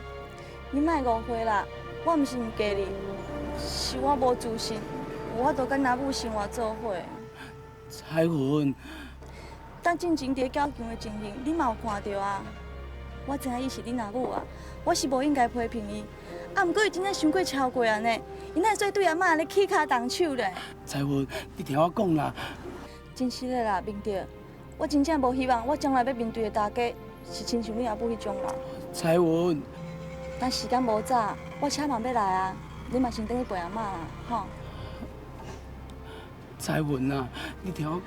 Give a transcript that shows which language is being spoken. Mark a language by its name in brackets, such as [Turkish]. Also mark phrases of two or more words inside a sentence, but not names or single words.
[Min Nan Chinese] 你莫误会啦，我毋是毋嫁你，是我无自信，无法度甲阿母生活做伙。彩云，当进前伫较强的情形，你嘛有看到啊？我知影伊是恁阿母啊，我是无应该批评伊。啊，毋过伊真正伤过超过安尼，伊哪会做对阿嬷安尼起骹动手咧？彩云，你听我讲啦。真实的啦，明德，我真正无希望我将来要面对的大家是亲像你阿母迄种人。彩云，但时间无早，我车嘛要来啊，你嘛先等去陪阿嬷啦，吼。彩云啊，你听我讲。